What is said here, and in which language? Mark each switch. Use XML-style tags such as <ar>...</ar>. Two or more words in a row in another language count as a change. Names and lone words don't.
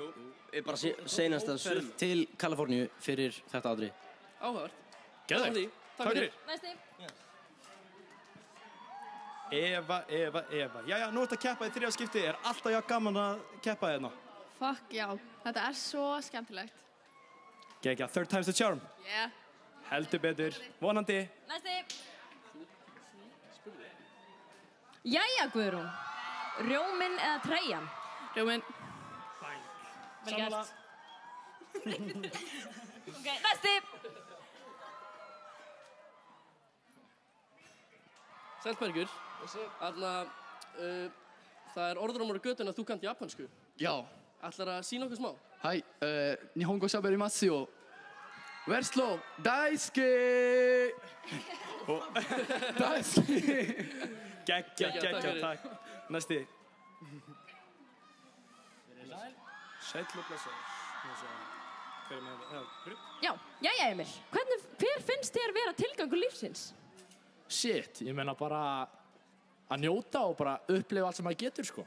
<is>Ég bara seinast að til Kaliforníu fyrir þetta atriði. Áhugavert. Geðveikt. Takk fyrir. Næsti. Eva. Jæja, nú ertu að keppa í þriðja skipti. Er alltaf jafn gaman að keppa hérna? Fuck já, þetta er svo skemmtilegt. Gekja,</is> <en>third time's the charm. Yeah.</en> <is>Heldur betur. Vonandi. Næsti. Jæja, Guðrún. Rjóminn eða treyjan? Rjóminn. Vel gert. Ok, næsti. Sællbergur, þarna, það er orðrómur á götunni að þú kannt japansku. Já. Ætlar að sýna okkur smá?</is> <ja>はい、日本語喋りますよ。</ja> <en>Where's slow?</en> <ja>大好き大好き</ja> <is>Gekkja, takk. Næsti. Sæll og blessaður. Hver er með það? Já, jæja Emil. Hver finnst þér vera tilgangur lífsins? Shit, ég meina bara að njóta og bara upplifa allt sem maður getur, sko.</is>